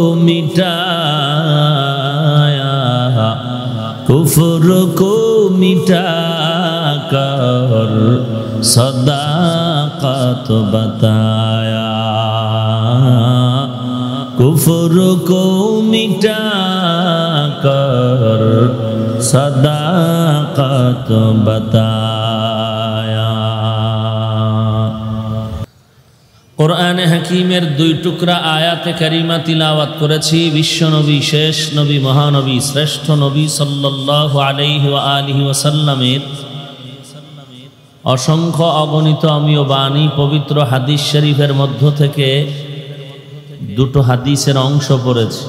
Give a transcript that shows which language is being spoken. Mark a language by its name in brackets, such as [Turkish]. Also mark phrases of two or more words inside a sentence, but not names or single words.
[Urdu] مٹایا، کفر کو مٹا کر صداقت بتایا، کفر کو مٹا کر صداقت بتایا۔ [Bangla] قرآن حکیমের দুই টুকরা আয়াতে কারিমা তিলাওয়াত করেছি বিশ্ব নবী শেষ নবী মহানবী শ্রেষ্ঠ নবী সাল্লাল্লাহু আলাইহি ওয়া আলিহি ওয়াসাল্লামের অসংখ্য অগণিত অমীয় বাণী পবিত্র হাদিস শরীফের মধ্য থেকে দুটো হাদিসের অংশ পড়েছি।